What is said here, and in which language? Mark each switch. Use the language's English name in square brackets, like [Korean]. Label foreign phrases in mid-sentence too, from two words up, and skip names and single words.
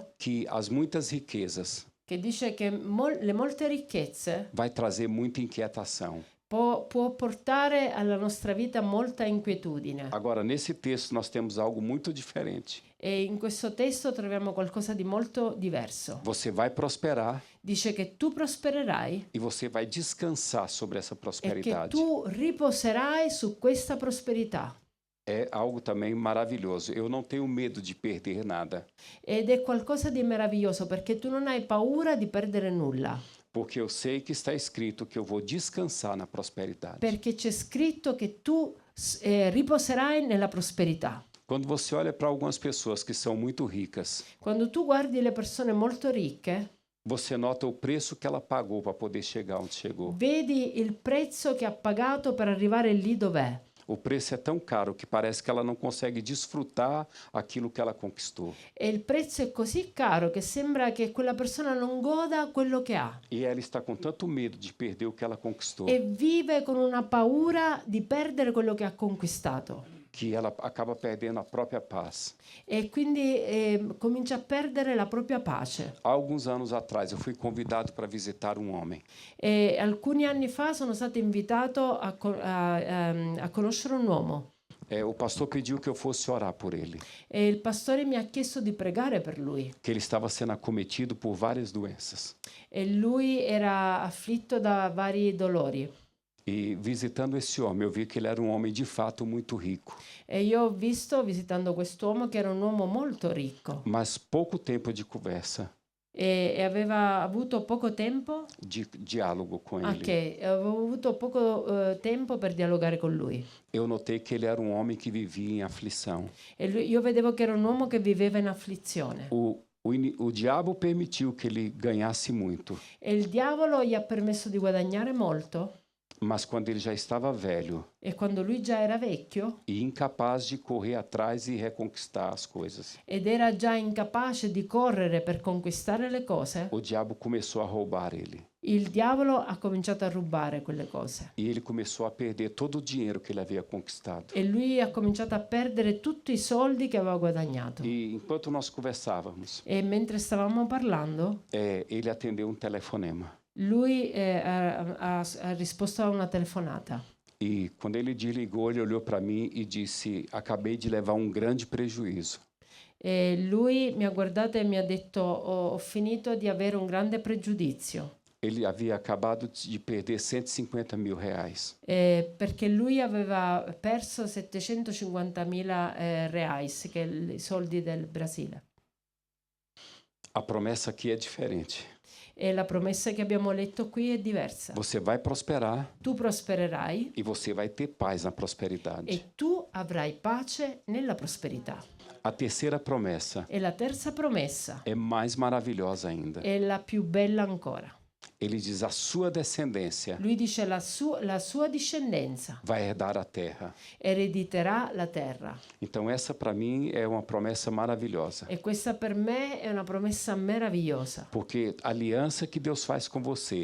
[Portuguese] que as muitas riquezas [Italian] che dice che le molte ricchezze [Portuguese] vai trazer muita inquietação. [Italian] può portare alla nostra vita molta inquietudine. [Portuguese] Agora, nesse texto, nós temos algo muito diferente. [Italian] E in questo testo troviamo qualcosa di molto diverso. [Portuguese] Você vai prosperar [Italian] Dice che tu prospererai [Portuguese] e você vai descansar sobre essa [Italian] e che [Portuguese] prosperidade. [Italian] tu riposerai su questa prosperità. [Portuguese] É algo também maravilhoso. Eu não tenho medo de perder nada, [Italian] Ed è qualcosa di meraviglioso perché tu non hai paura di perdere nulla, [Portuguese] porque eu sei que está escrito que eu vou descansar na prosperidade. [Italian] perché c'è scritto che tu riposerai nella prosperità. [Portuguese] Quando você olha para algumas pessoas que são muito ricas, [Italian] Quando tu guardi le persone molto ricche, [Portuguese] você nota o preço que ela pagou para poder chegar onde chegou. [Italian] vedi il prezzo che ha pagato per arrivare lì dov'è. [Portuguese] O preço é tão caro que parece que ela não consegue desfrutar aquilo que ela conquistou. [Italian] E il prezzo è così caro che sembra che quella persona non goda quello che ha [Portuguese] E ela está com tanto medo de perder o que ela conquistou, [Italian] e vive con una paura di perdere quello che ha conquistato. [Portuguese] que ela acaba perdendo a própria paz. [Italian] E quindi comincia a perdere la propria pace. [Portuguese] Há alguns anos atrás, eu fui convidado para visitar um homem. [Italian] E alcuni anni fa sono stato invitato a conoscere un uomo [Portuguese] O pastor pediu que eu fosse orar por ele, [Italian] e il pastore mi ha chiesto di pregare per lui. [Portuguese] que ele estava sendo acometido por várias doenças. [Italian] E lui era afflitto da vari dolori. [Portuguese] E visitando esse homem, eu vi que ele era um homem de fato muito rico. [Italian] E io ho visto, visitando quest'uomo, che era un uomo molto ricco [Portuguese] Mas pouco tempo de conversa, [Italian] e aveva avuto poco tempo. [Portuguese] de diálogo com ele. [Italian] Ok, avevo avuto poco tempo per dialogare con lui. [Portuguese] Eu notei que ele era um homem que vivia em aflição. [Italian] E io vedevo che era un uomo che viveva in afflizione. [Portuguese] O diabo permitiu que ele ganhasse muito, [Italian] E il diavolo gli ha permesso di guadagnare molto. [Portuguese] mas quando ele já estava velho [Italian] E quando lui già era vecchio [Portuguese] e incapaz de correr atrás e reconquistar as coisas, [Italian] ed era già incapace di correre per conquistare le cose, [Portuguese] o diabo começou a roubar ele. [Italian] il diavolo ha cominciato a rubare quelle cose. [Portuguese] E ele começou a perder todo o dinheiro que ele havia conquistado. [Italian] E lui ha cominciato a perdere tutti i soldi che aveva guadagnato. [Portuguese] E enquanto nós conversávamos, [Italian] E mentre stavamo parlando, [Portuguese] ele atendeu um telefonema. [Italian] lui ha risposto a una telefonata. [Portuguese] E quando ele desligou, ele olhou para mim e disse: acabei de levar um grande prejuízo. [Italian] E lui mi ha guardato e mi ha detto: ho finito di avere un grande pregiudizio. [Portuguese] Ele havia acabado de perder 150 mil reais. [Italian] Perché lui aveva perso 750.000 reais, che è i soldi del Brasile. [Portuguese] A promessa aqui é diferente. [Italian] E la promessa che abbiamo letto qui è diversa. [Portuguese] Você vai prosperar [Italian] Tu prospererai [Portuguese] e você vai ter paz na prosperidade. [Italian] e tu avrai pace nella prosperità. [Portuguese] A terceira promessa [Italian] E la terza promessa [Portuguese] é mais maravilhosa ainda. [Italian] è la più bella ancora. [Portuguese] Ele diz: a sua descendência [Italian] Lui dice la sua discendenza [Portuguese] vai herdar a terra. [Italian] erediterà la terra. [Portuguese] Então essa para mim é uma promessa maravilhosa, [Italian] E questa per me è una promessa meravigliosa, [Portuguese] porque a aliança que Deus faz com você